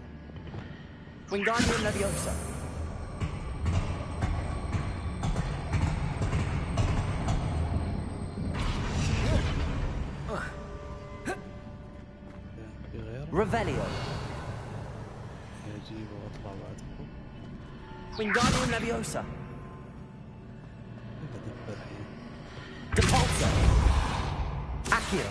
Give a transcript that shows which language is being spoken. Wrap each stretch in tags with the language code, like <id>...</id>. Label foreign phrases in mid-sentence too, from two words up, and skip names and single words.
<la>Wingardium Leviosa. Revelio.</la> <ar>اجيبه واطلع بعد فوق.</ar> <la>Wingardium Leviosa.</la> <ar>بدب الحين.</ar> <la>Depulso. Accio.</la>